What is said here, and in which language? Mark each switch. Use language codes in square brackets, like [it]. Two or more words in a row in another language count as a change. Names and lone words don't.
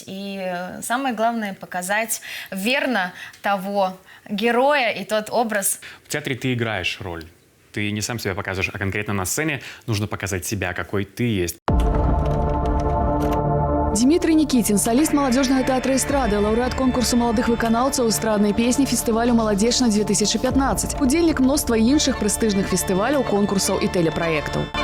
[ru] И самое главное – показать верно того героя и тот образ. В театре ты играешь роль. Ты не сам себя показываешь, а конкретно на сцене нужно показать себя, какой ты есть. [be] Дмитрий Никитин, [ru] солист молодежного театра эстрады, [be] лауреат конкурсу молодых выканаўцаў эстраднай песні фестывалю «Маладзечна 2015», удзельнік мноства іншых прэстыжных фестываляў, конкурсаў і тэлепраектаў.